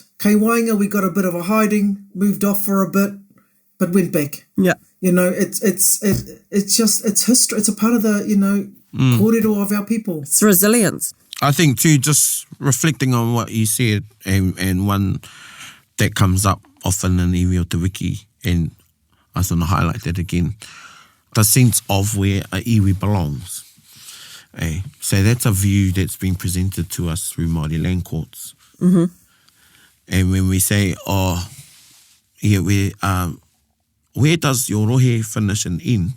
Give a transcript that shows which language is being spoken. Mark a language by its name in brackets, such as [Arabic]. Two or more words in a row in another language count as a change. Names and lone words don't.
[Māori] Kei Wainga, [English] we got a bit of a hiding, moved off for a bit, but went back. Yeah. It's history. It's a part of the, kōrero of our people. It's resilience. I think too, just reflecting on what you said, and one that comes up often in [Māori] iwi o te wiki, [English] and I just want to highlight that again, the sense of where a iwi belongs. So that's a view that's been presented to us through Māori land courts. Mm-hmm. And when we say, where does your rohe finish and end?